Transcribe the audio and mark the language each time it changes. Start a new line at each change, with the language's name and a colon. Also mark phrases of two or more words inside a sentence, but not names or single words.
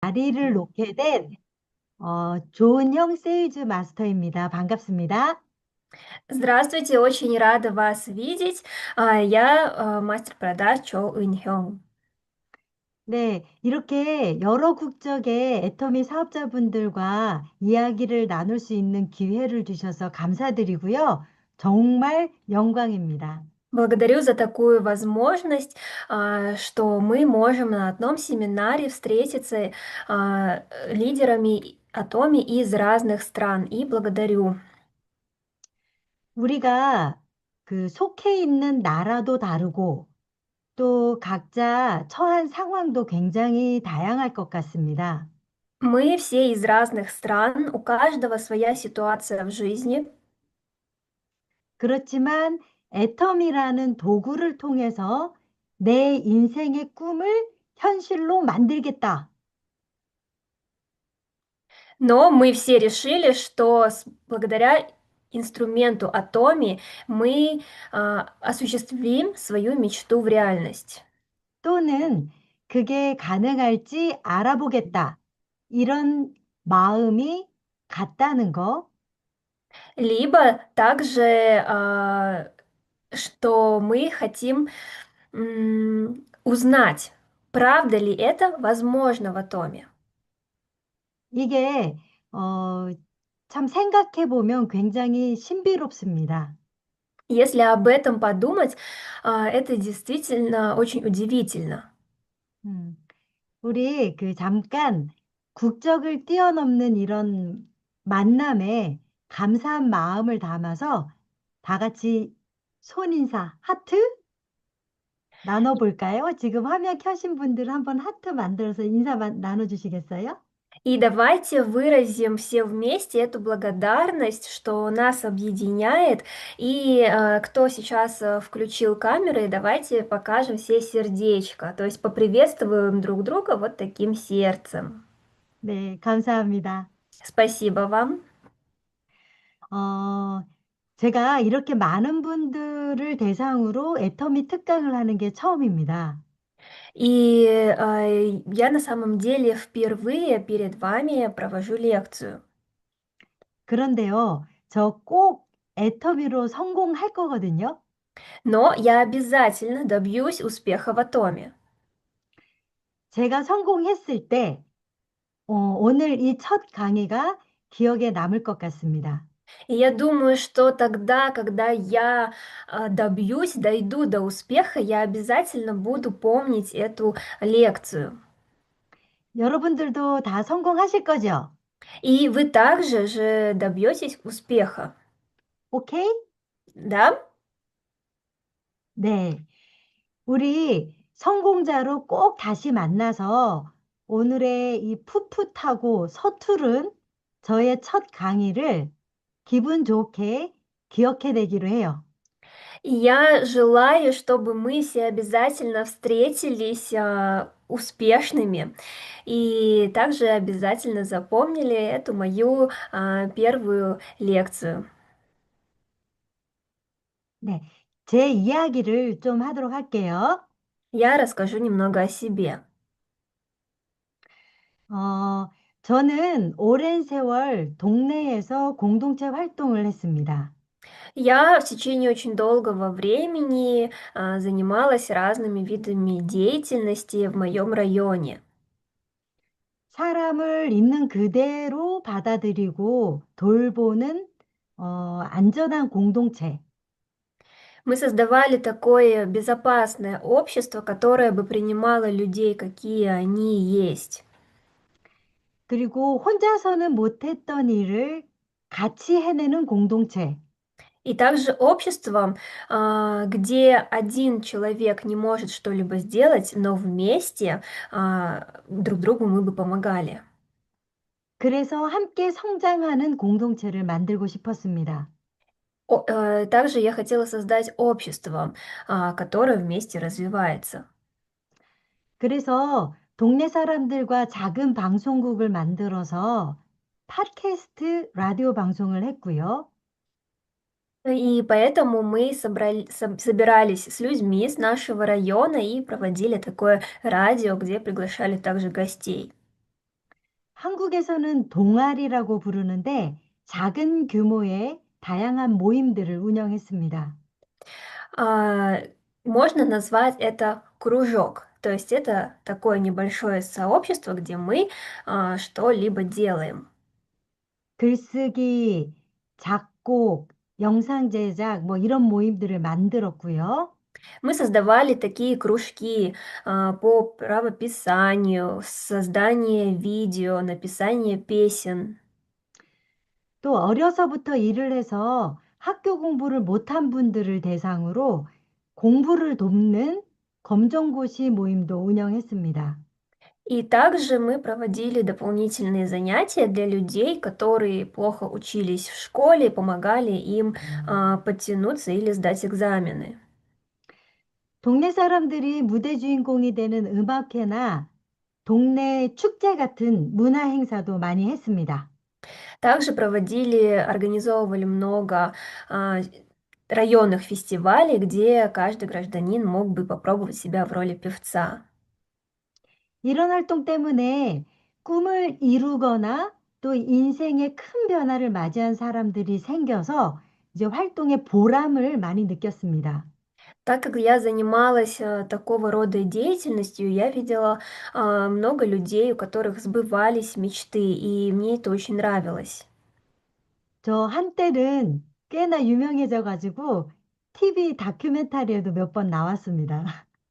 Korean: 자리를 놓게 된 조은형 세일즈 마스터입니다. 반갑습니다.
Russian: Здравствуйте, очень рада вас видеть. Я мастер продаж Чо Ын-хён.
Korean: 네, 이렇게 여러 국적의 애터미 사업자분들과 이야기를 на눌 수 있는 기회를 주셔서 감사드리고요. 정말 영광입니다.
Russian: Благодарю за такую возможность, что мы можем на одном семинаре встретиться лидерами Атоми из разных стран. И благодарю.
Korean: 우리가 그 속해 있는 나라도 다르고 또 각자 처한 상황도 굉장히 다양할 것 같습니다.
Russian: Мы все из разных стран, у каждого своя ситуация в жизни.
Korean: 그렇지만 애텀이라는 도구를 통해서 내 인생의 꿈을 현실로 만들겠다.
Russian: Но мы все решили, что благодаря инструменту Atomi мы осуществим свою мечту в реальность.
Korean: 또는 그게 가능할지 알아보겠다. 이런 마음이 같다는 거.
Russian: Либо также, что мы хотим узнать, правда ли это возможно в Атоме.
Korean: 이게 참 생각해 보면 굉장히 신비롭습니다.
Russian: Если об этом подумать, это действительно очень удивительно.
Korean: 음, 우리 그 잠깐 국적을 뛰어넘는 이런 만남에 감사한 마음을 담아서 다 같이 손인사, 하트 나눠볼까요? 지금 화면 켜신 분들 한번 하트 만들어서 인사 나눠주시겠어요?
Russian: И давайте выразим все вместе эту благодарность, что нас объединяет. И кто сейчас включил камеры, давайте покажем все сердечко. То есть поприветствуем друг друга вот таким сердцем.
Korean: 네, 감사합니다.
Russian: Спасибо вам.
Korean: 어, 제가 이렇게 많은 분들을 대상으로 애터미 특강을 하는 게 처음입니다.
Russian: И я на самом деле впервые перед вами провожу лекцию.
Korean: 그런데요, 저 꼭 애터미로 성공할 거거든요.
Russian: Но я обязательно добьюсь успеха в Атоме.
Korean: 제가 성공했을 때, 오늘 이 첫 강의가 기억에 남을 것 같습니다.
Russian: И я думаю, что тогда, когда я дойду до успеха, я обязательно буду помнить эту лекцию.
Korean: 여러분들도 다 성공하실 거죠?
Russian: И вы также же добьетесь успеха,
Korean: 오케이?
Russian: да?
Korean: 네. 우리 성공자로 꼭 다시 만나서 오늘의 이 풋풋하고 서투른 저의 첫 강의를 기분 좋게 기억해 내기로 해요.
Russian: И я желаю, чтобы мы все обязательно встретились успешными и также обязательно запомнили эту мою первую лекцию.
Korean: 네. 제 이야기를 좀 하도록 할게요.
Russian: Я расскажу немного о себе.
Korean: 어, 저는 오랜 세월 동네에서 공동체 활동을 했습니다.
Russian: Я в течение очень долгого времени занималась разными видами деятельности в моем районе.
Korean: 사람을 있는 그대로 받아들이고 돌보는 안전한 공동체.
Russian: Мы создавали такое безопасное общество, которое бы принимало людей, какие они есть.
Korean: 그리고 혼자서는 못했던 일을 같이 해내는 공동체.
Russian: И также общество, где один человек не может что-либо сделать, но вместе друг другу мы бы помогали.
Korean: 그래서 함께 성장하는 공동체를 만들고 싶었습니다.
Russian: Также я хотела создать общество, которое вместе развивается.
Korean: 그래서 동네 사람들과 작은 방송국을 만들어서 팟캐스트 라디오 방송을 했고요.
Russian: И поэтому мы собирались с людьми с нашего района и проводили такое радио, где приглашали также гостей.
Korean: 한국에서는 동아리라고 부르는데 작은 규모의 다양한 모임들을 운영했습니다.
Russian: А, Можно назвать это кружок. То есть это такое небольшое сообщество, где мы что-либо делаем.
Korean: 글쓰기, 작곡, 영상 제작, 뭐 이런 모임들을 만들었고요.
Russian: Мы создавали такие кружки по правописанию, создание видео, написание песен.
Korean: 또 어려서부터 일을 해서 학교 공부를 못한 분들을 대상으로 공부를 돕는 검정고시 모임도 운영했습니다.
Russian: И также мы проводили дополнительные занятия для людей, которые плохо учились в школе, помогали им подтянуться или сдать экзамены.
Korean: 동네 사람들이 무대 주인공이 되는 음악회나 동네 축제 같은 문화 행사도 많이 했습니다.
Russian: Также организовывали много а, районных фестивалей, где каждый гражданин мог бы попробовать себя в роли певца.
Korean: 이런 활동 때문에 꿈을 이루거나 또 인생의 큰 변화를 맞이한 사람들이 생겨서 이제 활동의 보람을 많이 느꼈습니다.
Russian: Так как я занималась такого рода деятельностью, я видела много людей, у которых сбывались мечты, и мне это очень нравилось.
Korean: 저 한때는 꽤나 유명해져 가지고 TV 다큐멘터리에도 몇 번 나왔습니다.